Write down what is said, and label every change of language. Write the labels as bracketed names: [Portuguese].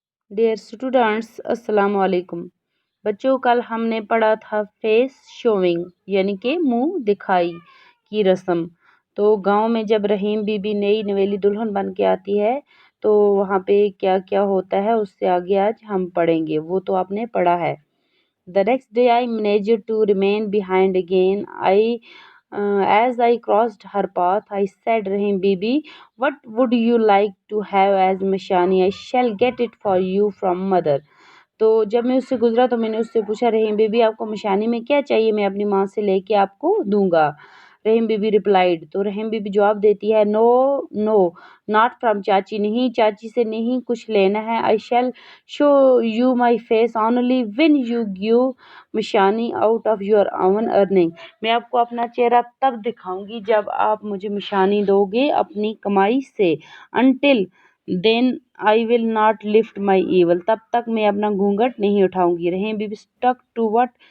[Urdu] Dear students السلام علیکم بچوں، کل ہم نے پڑھا تھا فیس شوئنگ یعنی کہ منہ دکھائی کی رسم۔ تو گاؤں میں جب رحیم بی بی نئی نویلی دلہن بن کے آتی ہے تو وہاں پہ کیا کیا ہوتا ہے اس سے آگے آج ہم پڑھیں گے، وہ تو آپ نے پڑھا ہے۔ [English] The next day I managed to remain behind again. As I crossed her path, I said, Rahim Bibi, what would you like to have as mashani? I shall get it for you from mother. [Urdu] تو جب میں اس سے گزرا تو میں نے اس سے پوچھا، رحیم بی بی آپ کو مشانی میں کیا چاہیے؟ میں اپنی ماں سے لے کے آپ کو دوں گا۔ [English] Rahim Bibi replied, [Urdu] تو رحیم بی بی جواب دیتی ہے، [English] no no not from چاچی، [Urdu] نہیں چاچی سے نہیں کچھ لینا ہے۔ [English] I shall show you my face only when you give مشانی out of your own earning, [Urdu] میں آپ کو اپنا چہرہ تب دکھاؤں گی جب آپ مجھے مشانی دو گے اپنی کمائی سے۔ [English] until then I will not lift my veil, [Urdu] تب تک میں اپنا گھونگھٹ نہیں اٹھاؤں گی۔ [English] Rahim Bibi stuck to it